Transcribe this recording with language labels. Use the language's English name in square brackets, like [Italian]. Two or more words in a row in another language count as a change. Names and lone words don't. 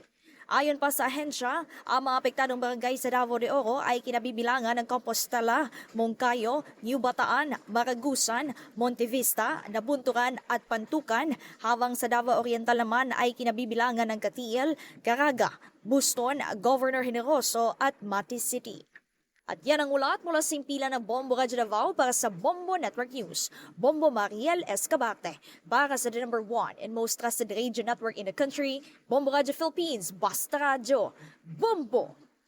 [Filipino] Ayon pa sa ahensya, ang mga apektadong barangay sa Davao de Oro ay kinabibilangan ng Compostela, Moncayo, New Bataan, Maragusan, Montevista, Nabunturan at Pantukan, habang sa Davao Oriental naman ay kinabibilangan ng Katiel, Caraga, Buston, Governor Generoso at Mati City. At yan ang ulat mula sa simpilan ng Bombo Radio Davao para sa Bombo Network News. Bombo Mariel Escabate para sa [English] the number 1 and most trusted radio network in the country, [Filipino] Bombo Radio Philippines, Basta Radio. Bombo!